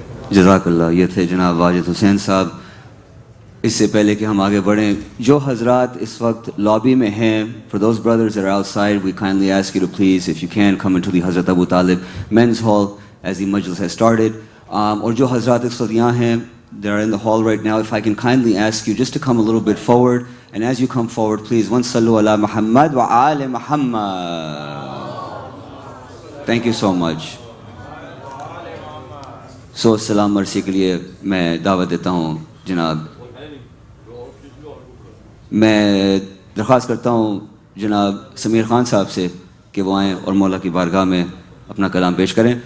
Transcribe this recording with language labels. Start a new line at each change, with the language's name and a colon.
Urdu: جزاک اللہ. یہ تھے جناب واجد حسین صاحب. اس سے پہلے کہ ہم آگے بڑھیں, جو حضرات اس وقت لابی میں ہیں,
English: for those brothers that are outside, we kindly ask you to please, if you can, come into the Hazrat Abu Talib men's hall as the majlis has started.
Urdu: اور جو حضرات اس وقت یہاں ہیں,
English: they are in the hall right now, if I can kindly ask you just to come a little bit forward, and as you come forward, please, one sallu ala Muhammad wa ali Muhammad. Thank you so much.
Urdu: So سلام مرسی کے لیے میں دعوت دیتا ہوں جناب, میں درخواست کرتا ہوں جناب سمیر خان صاحب سے کہ وہ آئیں اور مولا کی بارگاہ میں اپنا کلام پیش کریں.